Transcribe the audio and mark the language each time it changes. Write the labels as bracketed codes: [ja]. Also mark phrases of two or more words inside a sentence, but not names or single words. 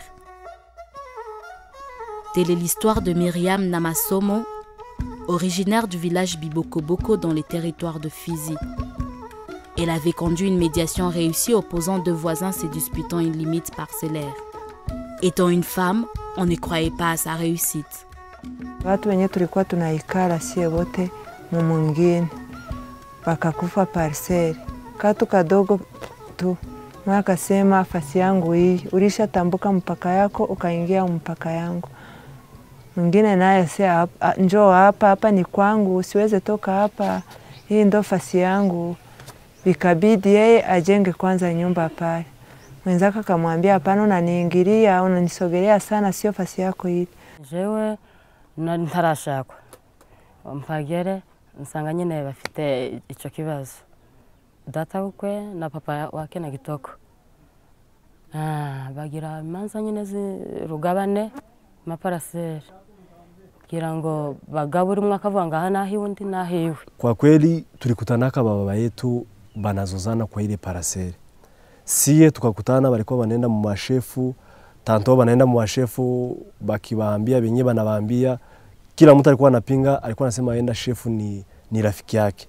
[fr] Telle est l'histoire de Myriam Namasomo, originaire du village Biboko-Boko dans les territoires de Fizi. Elle avait conduit une médiation réussie opposant deux voisins se disputant une limite parcellaire. Étant une femme, on ne croyait pas à sa réussite. [sw] Watu wenye tulikuwa tunaikala sie wote mwingine wakakufa parcel. Katu kadogo tu mwakasema fasi yangu hii ulishatambuka mpaka yako ukaingia mpaka yangu. Mwingine naye sema njoo hapa ni kwangu, siweze toka hapa, hii ndo fasi yangu. Ikabidi yeye ajenge kwanza nyumba pale. Mwenzaka akamwambia hapana, unaniingilia, unanisogelea sana, sio fasi yako hii. [rn] Jewe ntarashakwa mpagere nsanga nyine bafite ico kibazo. Data ukwe na [sw] papa wake [rn] na Kitoko bagira imanza nyine zirugabane maparaseri kugira ngo bagabure umwe akavuga ngo aha nahi undi nahiwe. [sw] Kwa kweli tulikutanaka baba yetu banazozana kwa ile paraseri. Siye tukakutana walikuwa wanaenda mu mashefu, tanto wanaenda mu mashefu bakiwaambia benye banawaambia, kila mtu alikuwa anapinga, alikuwa anasema aenda shefu ni rafiki yake.